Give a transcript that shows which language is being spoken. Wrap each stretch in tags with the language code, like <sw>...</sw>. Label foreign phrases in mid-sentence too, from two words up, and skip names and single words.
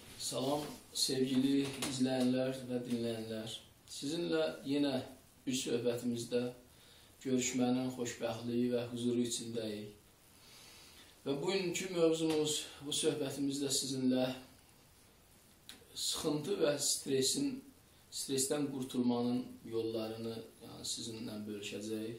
<tr>Salam sevgili izleyenler ve dinleyenler.</tr> <az>Sizinle yine bir söhbətimizdə görüşmənin xoşbəxtliyi və huzuru içindəyik. Və bugünkü mövzumuz, bu söhbətimizdə sizinlə sıxıntı və stresten qurtulmanın yollarını sizinlə bölüşəcəyik.</az>